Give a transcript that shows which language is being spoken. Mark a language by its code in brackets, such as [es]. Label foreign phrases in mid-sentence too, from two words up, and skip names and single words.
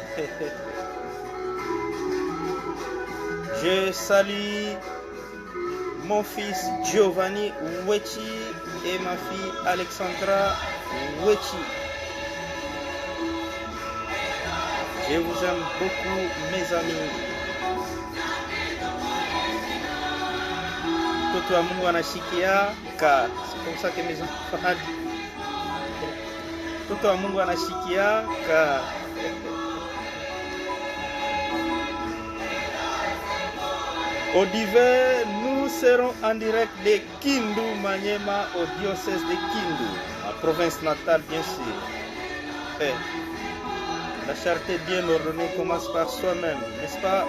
[fr] Je salue mon fils Giovanni Wechi et ma fille Alexandra Wechi. Je vous aime beaucoup, mes amis. [sw] Mtoto wa Mungu anashikia ka. [fr] C'est comme ça que mes enfants disent. [sw] Mtoto wa Mungu anashikia ka. [fr] Au divers, nous serons en direct de Kindu, Maniema, au diocèse de Kindu, ma province natale, bien sûr. Et la charité bien ordonnée commence par soi-même, n'est-ce pas?